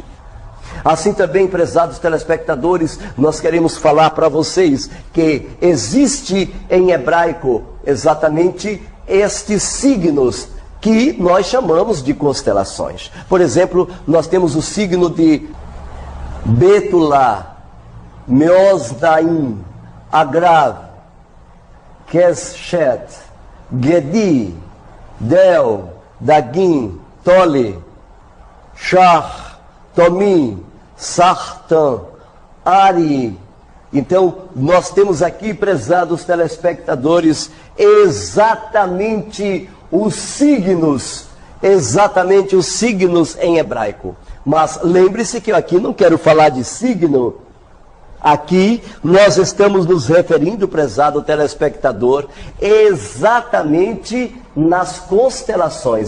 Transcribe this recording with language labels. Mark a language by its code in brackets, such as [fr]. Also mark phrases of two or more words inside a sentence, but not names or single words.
[pt] Assim também, prezados telespectadores, nós queremos falar para vocês que existe em hebraico exatamente estes signos que nós chamamos de constelações. Por exemplo, nós temos o signo de Betula, Meosdaim, Agrav, Keshet, Gedi, Del, Dagim, Tole, Shach, Tomim, Sartan, Ari. Então, nós temos aqui, prezados telespectadores, exatamente os signos em hebraico. Mas lembre-se que eu aqui não quero falar de signo. Aqui nós estamos nos referindo, prezado telespectador, exatamente nas constelações.